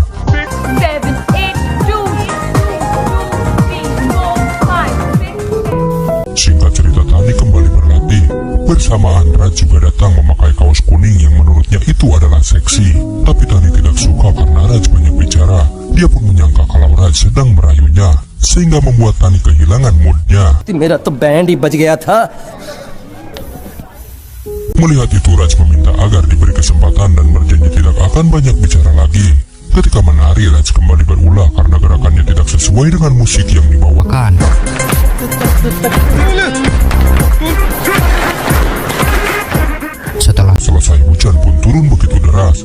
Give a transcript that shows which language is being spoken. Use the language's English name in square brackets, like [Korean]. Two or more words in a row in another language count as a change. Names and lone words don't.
[Indonesian] 7, 8, 2, 3, 4, 5, 6. Singkat cerita Tani kembali berlatih. Bersamaan Raj juga datang memakai kaos kuning yang menurutnya itu adalah seksi. Tapi Tani tidak suka karena Raj banyak bicara. Dia pun menyangka kalau Raj sedang merayunya. Sehingga membuat Tani kehilangan moodnya. [Hindi] मेरा तो बैंड ही बज गया था. [Indonesian] Melihat itu Raj meminta agar diberi kesempatan dan berjanji tidak akan banyak bicara lagi. Ketika menari Raj kembali berulah karena gerakannya tidak sesuai dengan musik yang dibawakan. Setelah selesai hujan pun turun begitu deras.